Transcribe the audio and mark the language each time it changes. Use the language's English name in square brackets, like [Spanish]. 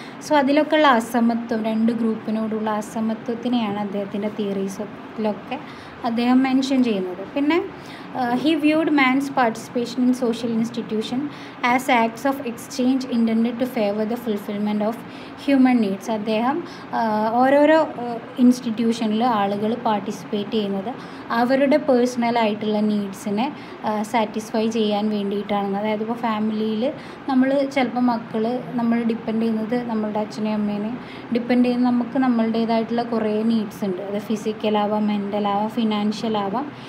[Malayalam] So അതിലൊക്കെയുള്ള അസമത്വം, 2 ഗ്രൂപ്പിനോടുള്ള അസമത്വത്തിനെയാണ് അദ്ദേഹത്തിൻ്റെ തിയറീസിലൊക്കെ അദ്ദേഹം മെൻഷൻ ചെയ്യുന്നത്. പിന്നെ [English] he viewed man's participation in social institution as acts of exchange intended to favor the fulfillment of human needs. [Malayalam] അദ്ദേഹം ഓരോരോ ഇൻസ്റ്റിറ്റ്യൂഷനിൽ ആളുകൾ പാർട്ടിസിപ്പേറ്റ് ചെയ്യുന്നത് അവരുടെ പേഴ്സണലായിട്ടുള്ള നീഡ്സിനെ സാറ്റിസ്ഫൈ ചെയ്യാൻ വേണ്ടിയിട്ടാണ്. അതായത് ഇപ്പോൾ ഫാമിലിയിൽ നമ്മൾ ചിലപ്പോൾ നമ്മൾ ഡിപ്പെൻഡ് ചെയ്യുന്നത് നമ്മളുടെ അച്ഛനെയും അമ്മേനെയും ഡിപ്പെൻഡ് ചെയ്യുന്ന നമുക്ക് നമ്മളുടേതായിട്ടുള്ള കുറേ നീഡ്സ് ഉണ്ട്. അത് ഫിസിക്കലാവാം, മെൻ്റലാവാം, ഫിനാൻഷ്യലാവാം,